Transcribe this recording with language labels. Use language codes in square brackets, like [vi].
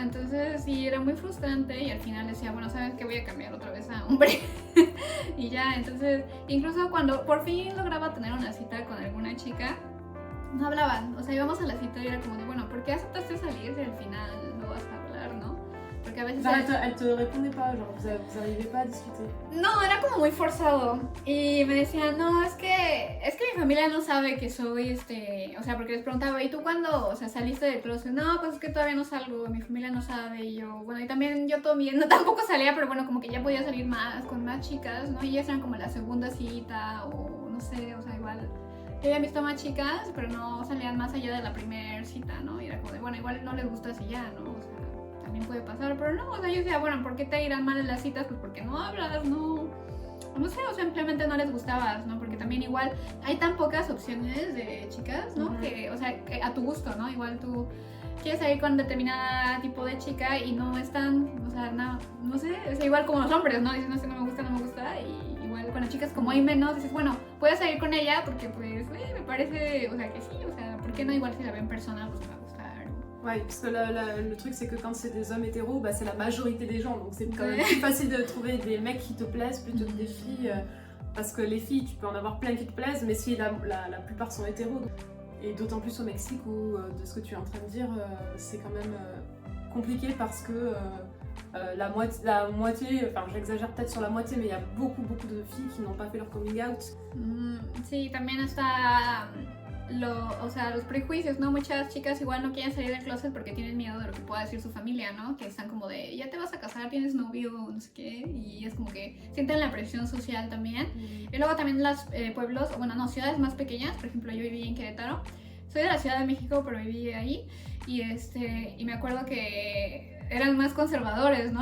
[es] Entonces sí, era muy frustrante y al final decía, bueno, ¿sabes qué? Voy a cambiar otra vez a hombre. Y ya, entonces, incluso cuando por fin lograba tener una cita con alguna chica, no hablaban. O sea, íbamos a la cita y era como de, bueno, ¿por qué aceptaste salir si al final no vas a hablar, no? Porque a veces... [fr] Elle te répondait pas, genre vous arrivez pas à discuter. [es] No, era como muy forzado. Y me decían, no, es que mi familia no sabe que soy, o sea, porque les preguntaba, ¿y tú cuándo, o sea, saliste del closet? No, pues es que todavía no salgo, mi familia no sabe. Y yo, bueno, y también yo también, no, tampoco salía, pero bueno, como que ya podía salir más, con más chicas, ¿no? Y ellas eran como la segunda cita, o no sé, o sea, igual... Yo había visto más chicas, pero no salían más allá de la primera cita, ¿no? Y era como de, bueno, igual no les gusta así ya, ¿no? O sea, también puede pasar, pero no, o sea, yo decía, bueno, ¿por qué te irán mal en las citas? Pues porque no hablas, no sé, o simplemente no les gustabas, ¿no? Porque también igual hay tan pocas opciones de chicas, ¿no? Que, o sea, que a tu gusto, ¿no? Igual tú quieres salir con determinada tipo de chica y no es tan, o sea, no sé, es igual como los hombres, ¿no? Dicen, no sé, no me gusta, y igual con las chicas como hay menos, dices, bueno, puedes salir con ella porque pues, me parece, o sea, que sí, o sea, ¿por qué no? Igual si la veo en persona, pues me va a gustar. [fr] Ouais, parce que le truc c'est que quand c'est des hommes hétéros, bah, c'est la majorité des gens, donc c'est quand même plus facile de trouver des mecs qui te plaisent plutôt que des filles, parce que les filles tu peux en avoir plein qui te plaisent, mais si la plupart sont hétéros, et d'autant plus au Mexique où de ce que tu es en train de dire, c'est quand même compliqué parce que la moitié, enfin j'exagère peut-être sur la moitié, mais il y a beaucoup de filles qui n'ont pas fait leur coming out. [es] Sí, también está... o sea, los prejuicios, ¿no? Muchas chicas igual no quieren salir del closet porque tienen miedo de lo que pueda decir su familia, ¿no? Que están como de, ya te vas a casar, tienes novio, no sé qué, y es como que sienten la presión social también. Y luego también los pueblos, ciudades más pequeñas, por ejemplo, yo viví en Querétaro, soy de la Ciudad de México, pero viví ahí, y me acuerdo que eran más conservadores, ¿no?